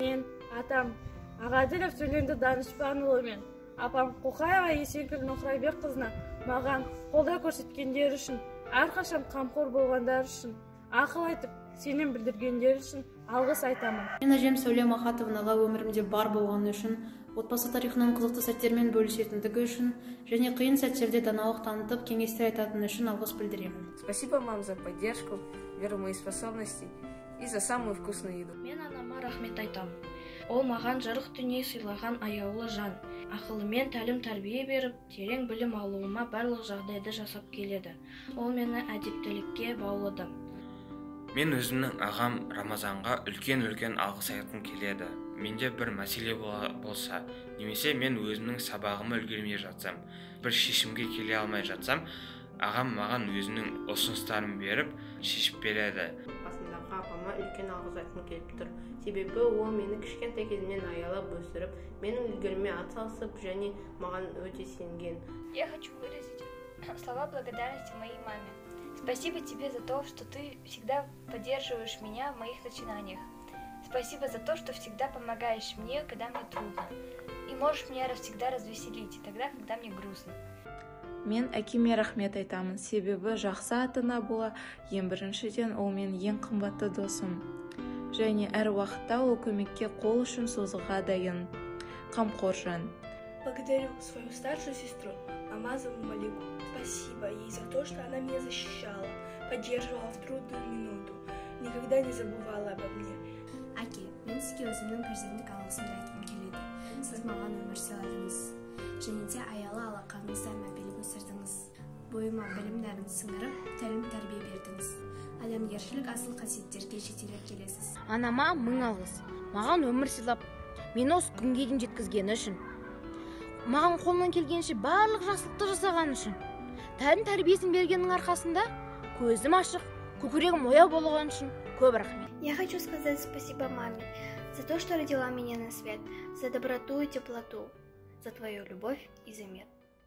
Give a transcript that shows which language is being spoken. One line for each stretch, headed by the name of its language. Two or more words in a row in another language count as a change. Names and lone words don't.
Kazakh: Мен атам Ағаділов Сөленді Данышпанұлы мен апам Қоқаева Есенкүл Нұқырайбекқызына маған қолдау көрсеткендер үшін, әрқашан қамқор болғандар үшін, ақыл айтып, сенім білдіргендер үшін алғыс айтамын. Мен әжем Сәуле Махатовнаға өмірімде бар болғаны үшін, отбасы тарихынан қызықты сәттермен бөлісетіндігі үшін және қиын сәттерде даналық танытып, кеңестер айтатыны үшін алғыс білдіремін.
Russian: Спасибо, мам, за поддержку, веру в мои способности и за самую вкусную еду.
Kazakh: Мен анама рахмет айтамын. Ол маған жарық дүние сыйлаған аяулы жан. Ақылымен тәлім тәрбие беріп, терең білім алуыма барлық жағдайды жасап келеді. Ол мені әдептілікке баулыды. Мен өзімнің ағам Рамазанға үлкен алғыс айтқым келеді. Менде бір мәселе болса, немесе мен өзімнің сабағыма үлгермей жатсам, бір шешімге келе алмай жатсам, ағам маған өзінің ұсыныстарын беріп, шешіп береді. Қасымдағы апама үлкен алғыс айтқым келіп тұр. Себебі ол мені кішкентай кезімнен аялап өсіріп, менің үлгеріме атсалысып және маған өте сенген.
Russian: Я хочу выразить слова благодарности моей маме. Спасибо тебе за то, что ты всегда поддерживаешь меня в моих начинаниях. Спасибо за то, что всегда помогаешь мне, когда мне трудно. И можешь меня всегда развеселить, и тогда, когда мне грустно.
Kazakh: Мен әкеме рахмет айтамын, себебі жақсы ата-ана бола, ең біріншіден ол мен ең қымбатты досым. Және әр уақытта ол көмекке қол үшін созуға дайын. Қамқор жан.
Russian: Благодарю свою старшую сестру Намазову Малику. Спасибо ей за то, что она меня защищала, поддерживала в трудную минуту, никогда не забывала обо мне.
Kazakh: Әке, мен сізге өзімнің перзенттік алғысымды айтқым келеді. Сіз маған өмір сыйладыңыз. Және де аялы алақаныңызда мәпелеп өсірдіңіз. Бойыма білім нәрін сіңіріп, тәлім тәрбие бердіңіз. Адамгершілік асыл қасиеттерге жетелеп келесіз. Анама мың алғыс. Маған өмір сыйлап, мені осы күнге дейін жеткізгені үшін. Маған қолынан келгенше барлық жақсылықты жасаған үшін. Тәлім тәрбиесін бергеннің арқасында көзім ашық, көкірегім ояу болған үшін көп рахмет.
Russian: Я хочу сказать спасибо маме за то, что родила меня на свет, за доброту и теплоту, за твою любовь и за мир.